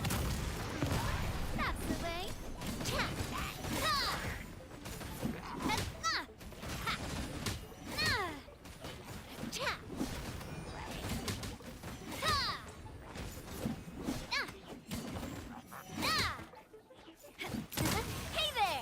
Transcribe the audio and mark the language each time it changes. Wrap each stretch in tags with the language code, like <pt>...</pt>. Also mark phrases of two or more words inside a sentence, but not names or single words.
<en>That's the way. Cha! Ha! Ha! Ha! Na! Cha! Ha! Na! Na! Hey</en>